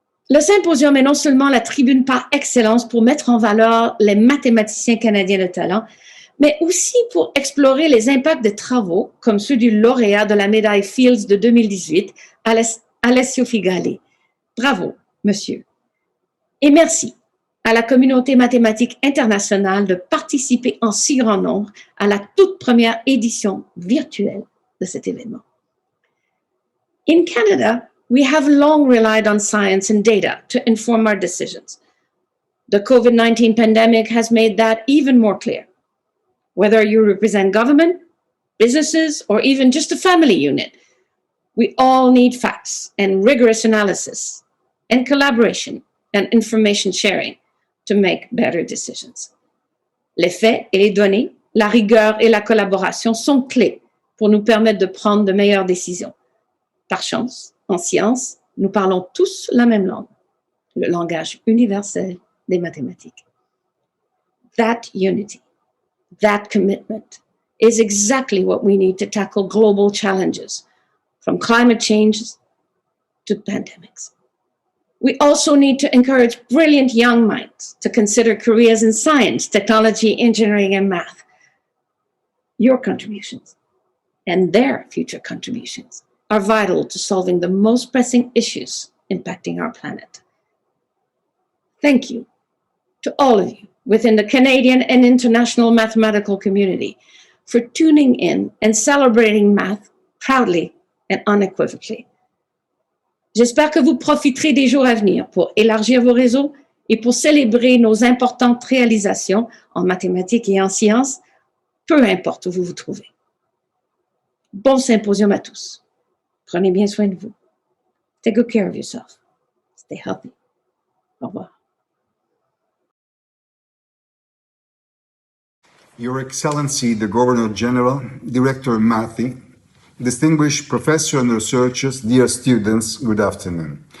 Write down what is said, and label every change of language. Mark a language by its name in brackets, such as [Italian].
[French] Le Symposium est non seulement la tribune par excellence pour mettre en valeur les mathématiciens canadiens de talent, mais aussi pour explorer les impacts des travaux, comme ceux du lauréat de la médaille Fields de 2018, Alessio Figali. Bravo, monsieur. Et merci à la communauté mathématique internationale de participer en si grand nombre à la toute première édition virtuelle de cet événement. [English] In Canada, we have long relied on science and data to inform our decisions. The COVID-19 pandemic has made that even more clear. Whether you represent government, businesses, or even just a family unit, we all need facts and rigorous analysis and collaboration and information sharing to make better decisions. [French] Les faits et les données, la rigueur et la collaboration sont clés pour nous permettre de prendre de meilleures décisions. Par chance, en science, nous parlons tous la même langue, le langage universel des mathématiques. [English] That unity, that commitment is exactly what we need to tackle global challenges, from climate change to pandemics. We also need to encourage brilliant young minds to consider careers in science, technology, engineering, and math. Your contributions and their future contributions are vital to solving the most pressing issues impacting our planet. Thank you to all of you within the Canadian and international mathematical community for tuning in and celebrating math proudly and unequivocally. [French] J'espère que vous profiterez des jours à venir pour élargir vos réseaux et pour célébrer nos importantes réalisations en mathématiques et en sciences, peu importe où vous vous trouvez. Bon symposium à tous. Prenez bien soin de vous. [English] Take good care of yourself. Stay healthy. [French] Au revoir. [English] Your Excellency, the Governor General, Director Mathy, distinguished professors and researchers, dear students, good afternoon.